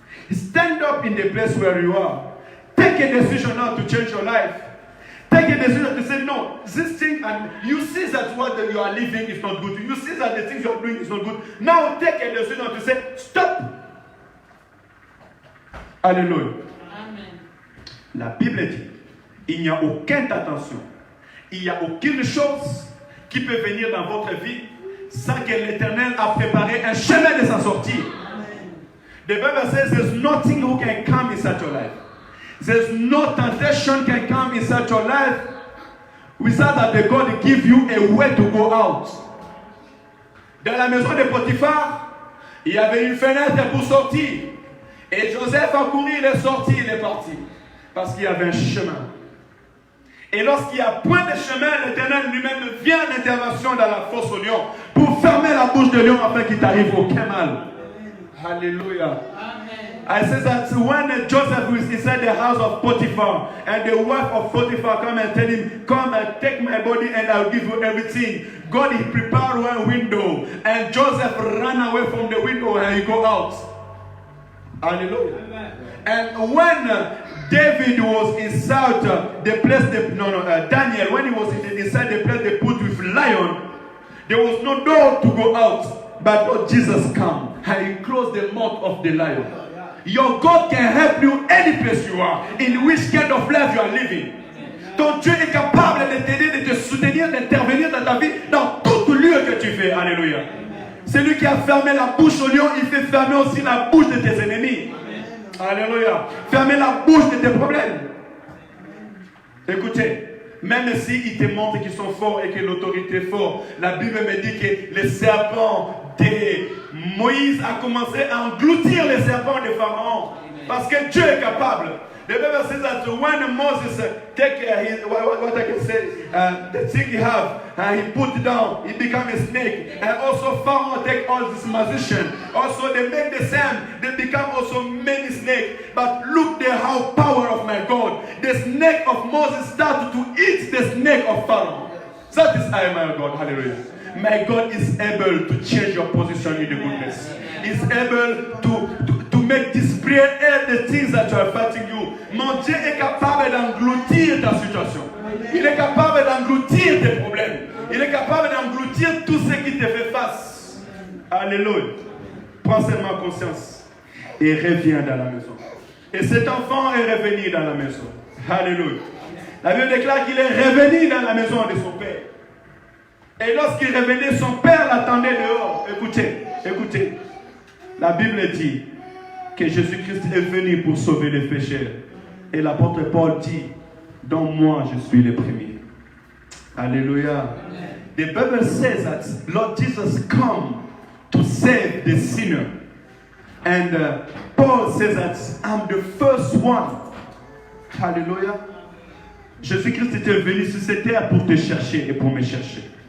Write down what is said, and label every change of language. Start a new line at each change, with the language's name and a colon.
English: Stand up in the place where you are. Take a decision now to change your life. Take a decision to say, no, this thing, and you see that what you are living is not good. You see that the things you are doing is not good. Now take a decision to say, stop.
French: Alléluia. Amen. La Bible dit, il n'y a aucune tentation. Il n'y a aucune chose qui peut venir dans votre vie sans que l'Éternel a préparé un chemin de sa sortie.
English: The Bible says there's nothing who can come inside your life. There's no temptation can come inside your life without that the God give you a way to go out.
French: Dans la maison de Potiphar, il y avait une fenêtre pour sortir. Et Joseph a couru, il est sorti, il est parti. Parce qu'il y avait un chemin. Et lorsqu'il y a point de chemin, l'Éternel lui-même vient à l'intervention dans la fosse au lion pour fermer la bouche de lion afin qu'il t'arrive aucun mal.
English: Hallelujah. I say that when Joseph was inside the house of Potiphar and the wife of Potiphar come and tell him, come and take my body and I'll give you everything. God, he prepared one window and Joseph ran away from the window and he go out. Hallelujah. And when David was inside the place, Daniel, when he was inside the place they put with lion, there was no door to go out, but Jesus came and he closed the mouth of the lion. Your God can help you any place you are, in which kind of life you are living.
French: Ton Dieu est capable de t'aider, de te soutenir, d'intervenir dans ta vie, dans tout lieu que tu fais. Alléluia. C'est lui qui a fermé la bouche au lion, il fait fermer aussi la bouche de tes ennemis. Alléluia. Fermez la bouche de tes problèmes. Écoutez, même s'ils te montrent qu'ils sont forts et que l'autorité est forte, la Bible me dit que le serpent de Moïse a commencé à engloutir les serpents de Pharaon. Parce que Dieu est capable.
English: The Bible says that when Moses take what I can say, the thing he have, and he put it down, he became a snake. And also Pharaoh take all these magicians. Also they make the same, they become also many snakes. But look the how power of my God. The snake of Moses started to eat the snake of Pharaoh. That is I, my God. Hallelujah. My God is able to change your position in the goodness. He's able to make disappear the things that are affecting you.
French: Mon Dieu est capable d'engloutir ta situation. Il est capable d'engloutir tes problèmes. Il est capable d'engloutir tout ce qui te fait face. Alléluia. Prends seulement conscience et reviens dans la maison. Et cet enfant est revenu dans la maison. Alléluia. La Bible déclare qu'il est revenu dans la maison de son père. Et lorsqu'il revenait, son père l'attendait dehors. Écoutez, écoutez. La Bible dit que Jésus-Christ est venu pour sauver les pécheurs. Et l'apôtre Paul dit, dans moi je suis le premier. Alléluia.
English: The Bible says that Lord Jesus come to save the sinner. And Paul says that I'm the first one.
French: Alléluia. Jésus-Christ était venu sur cette terre pour te chercher et pour me chercher.